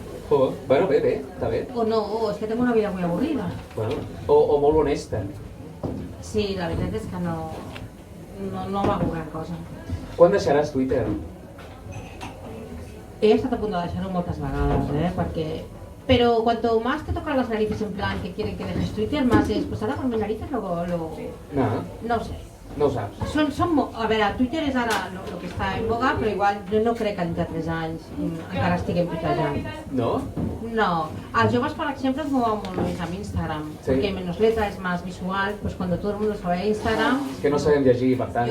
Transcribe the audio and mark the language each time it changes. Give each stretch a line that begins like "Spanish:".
Catalan: Bueno, bé, està bé. O no, és que tinc una vida molt avorrida. Bueno, o molt honesta. Sí, la veritat és que no m'hago gran cosa. Quan deixaràs Twitter? He estat a punt de deixar-ho moltes vegades, perquè...
Spanish: Pero cuanto más te tocan las narices en plan que quieren que dejes Twitter, más es, pues ahora con mis narices luego... No sé.
Catalan: No ho saps. A veure, Twitter és ara el que està en boga, però igual jo no crec que dintre 3 anys encara estiguem tuitejant. No? No. Els joves, per exemple, es mouen molt més amb Instagram,
Spanish: porque menos letra, es más visual, pues cuando todo el mundo sabe Instagram...
Catalan: És que no sabem llegir, per tant,